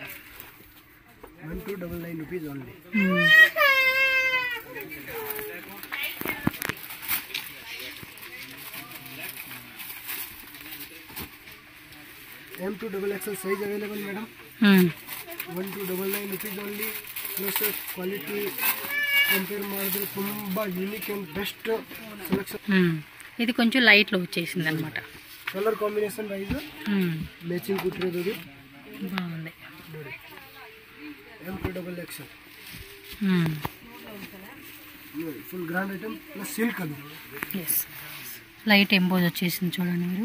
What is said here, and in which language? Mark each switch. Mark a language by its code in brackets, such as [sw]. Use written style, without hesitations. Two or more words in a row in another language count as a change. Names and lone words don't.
[en] 1299 rupees only. M2XXL size available madam. 1299 rupees only. plus quality compare ಮಾಡಿದ್ರೆ ತುಂಬಾ unique and best selection. [te] ఇది కొంచెం లైట్ లో వచ్చేసింది అన్నమాట. [en] colour combination wise matching కుట్టిರೋದು [te] బాగుంది. [en] M2XXL full grand item plus silk అది. [te] ఎస్, [en] light emboss [te] వచ్చేసింది చూడండి మీరు.